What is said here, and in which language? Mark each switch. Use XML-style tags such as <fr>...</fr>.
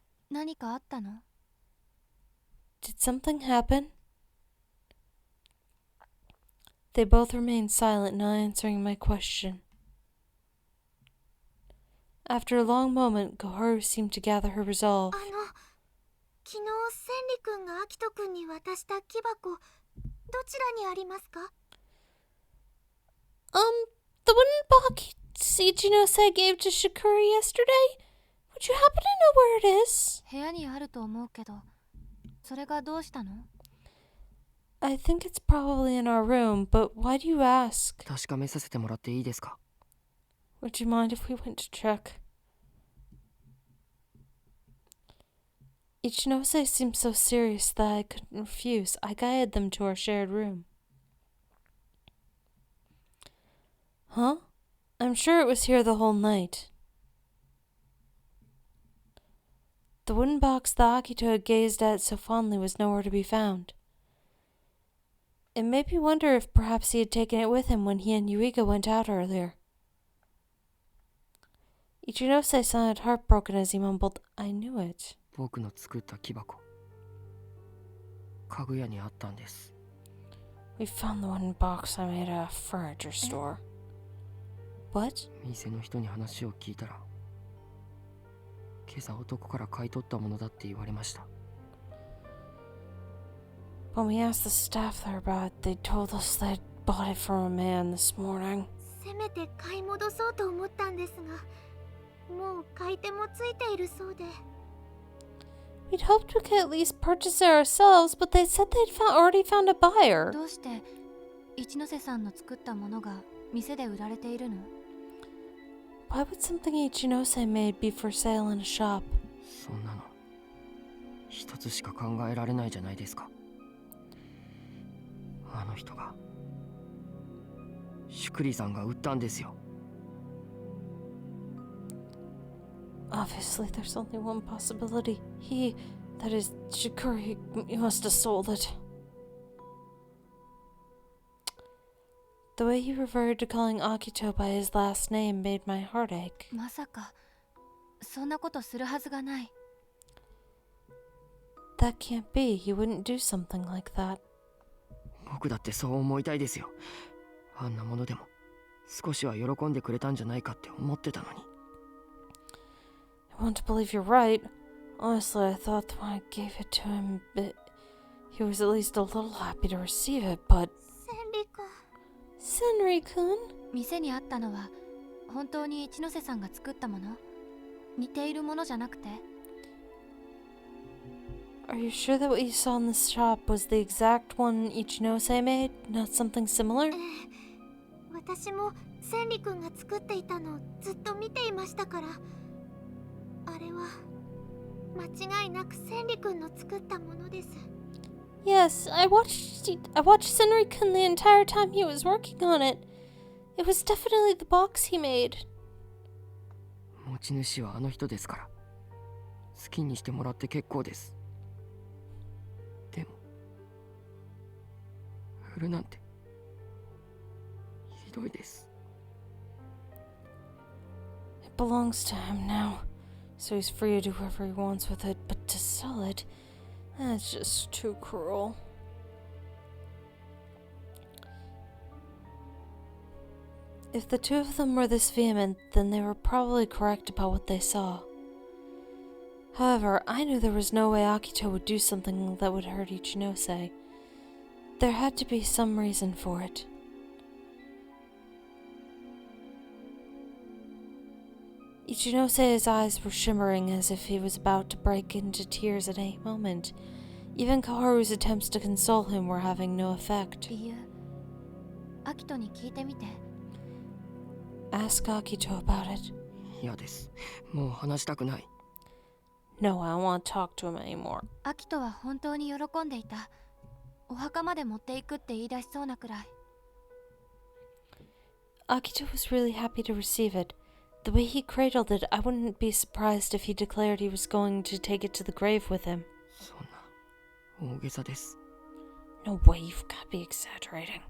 <ja>何かあったの?</ja> <en>Did something happen? They both remained silent, not answering my question. After a long moment, Koharu seemed to gather her resolve.</en> <ja>昨日千里くんがアキトくんに渡した木箱、どちらにありますか?</ja> <en>The wooden box Ichinose gave to Shikuri yesterday? Would you happen to know where it is?</en> <ja>部屋にあると思うけど、それがどうしたの?</ja> <en>I think it's probably in our room, but why do you ask?</en> <ja>確かめさせてもらっていいですか?</ja> <en>Would you mind if we went to check? Ichinose seemed so serious that I couldn't refuse. I guided them to our shared room. Huh? I'm sure it was here the whole night. The wooden box that Akito had gazed at so fondly was nowhere to be found. It made me wonder if perhaps he had taken it with him when he and Yuiga went out earlier. Ichinose sounded heartbroken as he mumbled, I knew it.</en> <ja>僕の作った木箱、家具屋にあったんです。</ja> <en>We found the wooden box I made at a furniture store. What?</en> <ja>店の人に話を聞いたら、今朝男から買い取ったものだって言われました。</ja> <en>When we asked the staff there about it, they told us they'd bought it from a man this morning.</en> <ja>せめて買い戻そうと思ったんですが、もう買い手もついているそうで。</ja> <en>We'd hoped we could at least purchase it ourselves, but they said they'd already found a buyer.</en> <ja>どうして一ノ瀬さんの作ったものが店で売られているの?</ja> <en>Why would something Ichinose made be for sale in a shop?</en> <ja>そんなの一つしか考えられないじゃないですか。あの人がシュクリさんが売ったんですよ。</ja> <en>Obviously, there's only one possibility. He, that is, Shikuri, must have sold it. The way he reverted to calling Akito by his last name made my heart ache.</en> <ja>まさかそんなことするはずがない。</ja> <en>That can't be. He wouldn't do something like that.</en> <ja>僕だってそう思いたいですよ。あんなものでも少しは喜んでくれたんじゃないかって思ってたのに。</ja> <en>I want to believe you're right. Honestly, I thought that when I gave it to him, he was at least a little happy to receive it, but...</en> <ja>千里くん。</ja> <en>Senri-kun?</en> <ja>店にあったのは本当に一ノ瀬さんが作ったもの？似ているものじゃなくて？</ja> <en>Are you sure that what you saw in this shop was the exact one Ichinose made, not something similar?</en> <ja>私私も千里くんが作っていたのをずっと見ていましたから、あれは間違いなく千里くんの作ったものです。</ja> <en>Yes, I watched Senri-kun the entire time he was working on it. It was definitely the box he made.</en> <ja>持ち主はあの人ですから、好きにしてもらって結構です。でも売るなんてひどいです。</ja> <en>It belongs to him now, so he's free to do whatever he wants with it, but to sell it, that's just too cruel. If the two of them were this vehement, then they were probably correct about what they saw. However, I knew there was no way Akito would do something that would hurt Ichinose. There had to be some reason for it. Ichinose's eyes were shimmering as if he was about to break into tears at any moment. Even Koharu's attempts to console him were having no effect.</en> <ja>理由、アキトに聞いてみて。</ja> <en>Ask Akito about it.</en> <ja>嫌です。もう話したくない。</ja> <en>No, I don't want to talk to him anymore.</en> <ja>アキトは本当に喜んでいた。お墓まで持っていくって言い出しそうなくらい。</ja> <en>Akito was really happy to receive it. The way he cradled it, I wouldn't be surprised if he declared he was going to take it to the grave with him.</en> <ja>そんな大げさです。</ja> <en>No way, you've got to be exaggerating.</en>